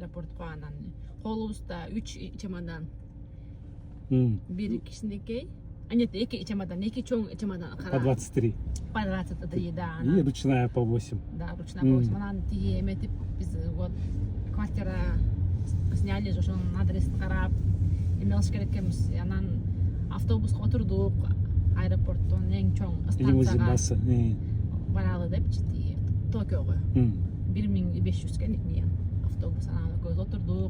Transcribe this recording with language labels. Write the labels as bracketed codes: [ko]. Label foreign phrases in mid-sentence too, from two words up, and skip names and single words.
[ky] аэропортко, анан колубузда 3 чемодан. Бир кичинекей. Нет, 2 чемодан, 2 чоң чемодан. [ru] По 23. По 23, да. И ручная по 8. Да, ручная по 8. [ky] Анан тиги эметип биз [ru] вот квартира сняли, [ky] ошонун адресин карап эмелиш керек экенбиз. Анан автобуска отурдук, аэропорттон эң чоң Лимузин басы. баралы депчи, Токиого. 1500 кенек автобус, анан көз отурдук.